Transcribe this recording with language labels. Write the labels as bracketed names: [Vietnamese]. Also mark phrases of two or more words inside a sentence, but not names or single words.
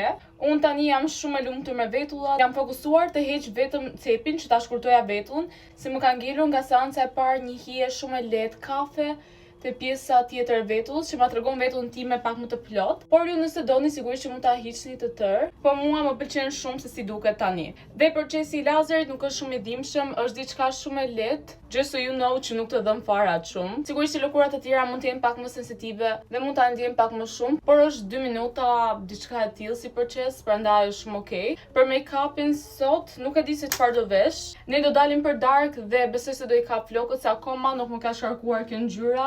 [Albanian] Unë tani jam shumë e lumtur me vetullat. Jam fokusuar të heq vetëm cepin që ta shkurtoja vetullën, se më ka ngelur nga seanca e parë një hije shumë e lehtë kafe te pjesa tjetër e vetullës që ma tregon vetullën time pak më të plot. Por ju nëse doni sigurisht që mund ta hiqni të tërë, po mua më pëlqen shumë se si duket tani. Dhe procesi i lazerit nuk është shumë i dhimbshëm, është diçka shumë e lehtë, [English] just so you know [Albanian] që nuk të dhëm fare atë shumë. Sigurisht që lëkurat e tjera mund të jenë pak më sensitive dhe mund ta ndjejmë pak më shumë, por është 2 minuta diçka e tillë si proces, prandaj është shumë okay. Për make-upin sot nuk e di se çfarë do vesh. Ne do dalim për darkë dhe besoj se do i kap flokët se akoma nuk më ka shkarkuar kjo ngjyra.